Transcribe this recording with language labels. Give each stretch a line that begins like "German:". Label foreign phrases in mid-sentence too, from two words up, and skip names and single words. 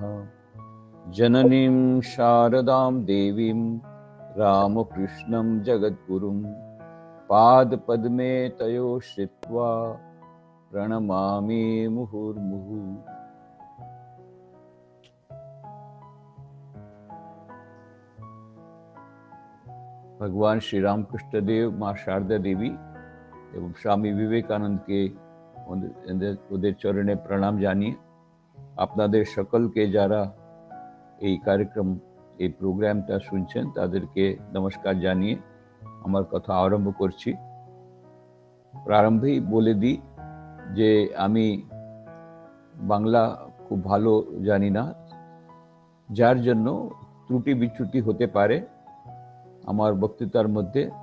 Sanskrit: जननीं शारदां देवीं रामकृष्णं जगद्गुरुं पादपद्मे तयो श्रित्वा प्रणमामि मुहुर्मुहुः।
Bangla: भगवान श्री रामकृष्ण देव, माँ शारदा देवी এবং স্বামী বিবেকানন্দকে ওদের চরণে প্রণাম জানিয়ে আপনাদের সকলকে যারা এই কার্যক্রম এই প্রোগ্রামটা শুনছেন তাদেরকে নমস্কার জানিয়ে আমার কথা আরম্ভ করছি। প্রারম্ভেই বলে দিই যে আমি বাংলা খুব ভালো জানি না, যার জন্য ত্রুটি বিচ্যুতি হতে পারে আমার বক্তৃতার মধ্যে।